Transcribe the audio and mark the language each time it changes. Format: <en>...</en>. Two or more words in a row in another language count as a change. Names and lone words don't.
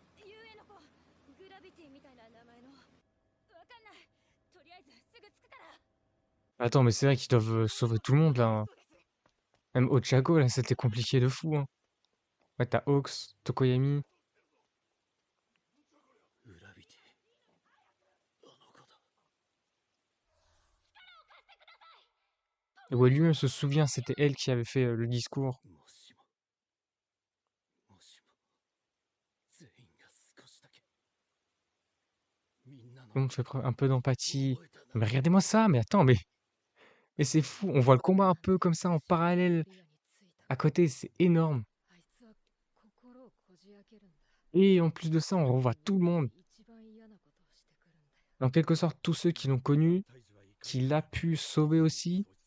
<fr>Attends, mais c'est vrai qu'ils doivent sauver tout le monde là, hein. Même Ochako, là, c'était compliqué de fou, hein. Ouais, t'as Hawks, Tokoyami.</fr> <ja>裏切りあの子だ</ja> <fr>Et ouais, lui-même se souvient, c'était elle qui avait fait le discours.</fr> <ja>もしも全員が少しだけみんなの</ja> <fr>Tout le monde fait preuve un peu d'empathie.</fr> <ja>覚えたな</ja> <fr>Mais regardez-moi ça, mais attends, mais c'est fou. On voit le combat un peu comme ça en parallèle. À côté, c'est énorme. Et en plus de ça, on revoit tout le monde. En quelque sorte, tous ceux qui l'ont connu, qu'il a pu sauver aussi.</fr>